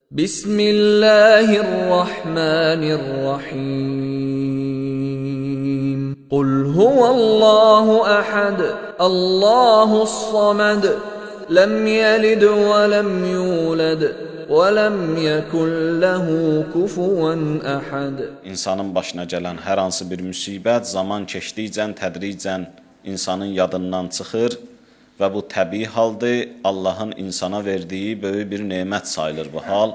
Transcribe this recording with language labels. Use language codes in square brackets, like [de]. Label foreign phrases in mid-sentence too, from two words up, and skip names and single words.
[ar] Bismillahirrahmanirrahim. قل هو الله أحد، الله الصمد، لم يلد ولم يولد ولم يكن له كفوا أحد. [az] İnsanın başına gələn hər hansı bir müsibət zaman keçdikcə, tədricən insanın yadından çıxır və bu təbii haldır. Allahın insana verdiyi böyük bir nemət sayılır bu hal.